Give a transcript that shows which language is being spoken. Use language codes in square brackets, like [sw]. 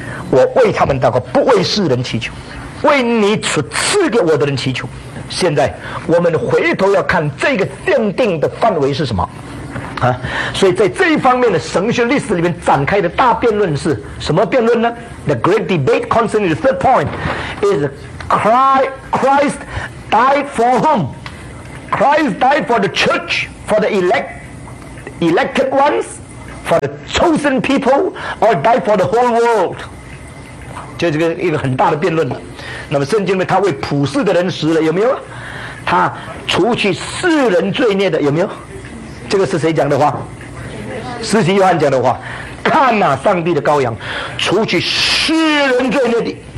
[zh] 我为他们祷告，不为世人祈求。” 为你所赐给我的人祈求。现在我们回头要看这个奠定的范围是什么啊？所以在这一方面的神学历史里面展开的大辩论是什么辩论呢？ [en] The great debate concerning the third point is Christ died for whom? Christ died for the church, for the elected ones, for the chosen people, or died for the whole world? [zh] 这是一个很大的辩论。那么圣经里面他为普世的人死了，有没有？他除去世人罪孽的，有没有？这个是谁讲的话？施洗约翰讲的话。看哪、啊、上帝的羔羊，除去世人罪孽的。